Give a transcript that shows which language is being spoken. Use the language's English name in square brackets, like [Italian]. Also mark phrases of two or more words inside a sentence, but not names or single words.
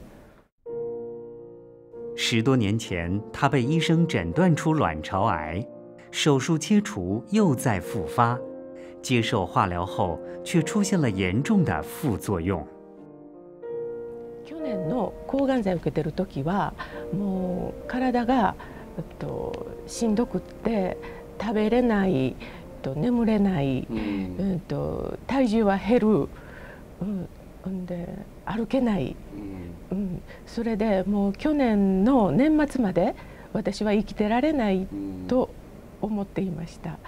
[Chinese] 10 多年前，他被医生诊断出卵巢癌，手术切除又再复发，接受化疗后却出现了严重的副作用。 [Japanese] 去年の抗がん剤を受けてる時は、もう体がしんどくって食べれない、眠れない、体重は減る、で歩けない、それでもう去年の年末まで私は生きてられないと思っていました。